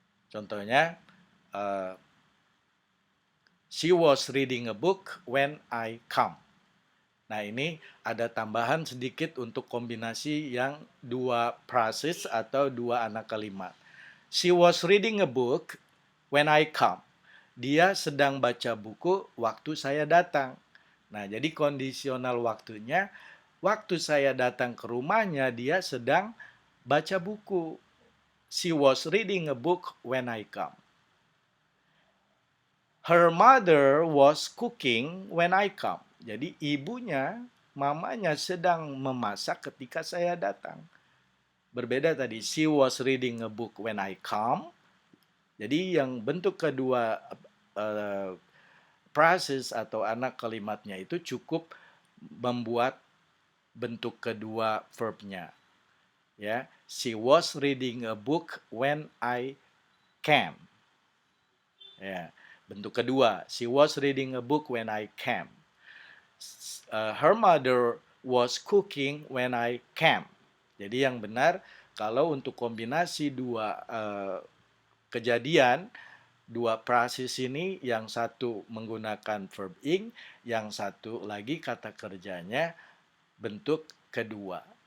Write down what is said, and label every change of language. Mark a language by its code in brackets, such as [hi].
[en] Contohnya she was reading a book when I come. [id] Nah, ini ada tambahan sedikit untuk kombinasi yang dua phrases atau dua anak kalimat. [en] She was reading a book when I come. [id] Dia sedang baca buku waktu saya datang. Nah, jadi kondisional waktunya, waktu saya datang ke rumahnya, dia sedang baca buku. [en] She was reading a book when I come. Her mother was cooking when I come. [id] Jadi ibunya, mamanya sedang memasak ketika saya datang. Berbeda tadi, [en] she was reading a book when I come. [id] Jadi yang bentuk kedua phrases atau anak kalimatnya itu cukup membuat bentuk kedua verbnya. [en] Ya, she was reading a book when I came. [id] Ya, bentuk kedua, [en] she was reading a book when I came. Her mother was cooking when I came. [id] Jadi yang benar kalau untuk kombinasi dua kejadian, dua phrases ini, yang satu menggunakan verb ing, yang satu lagi kata kerjanya bentuk kedua.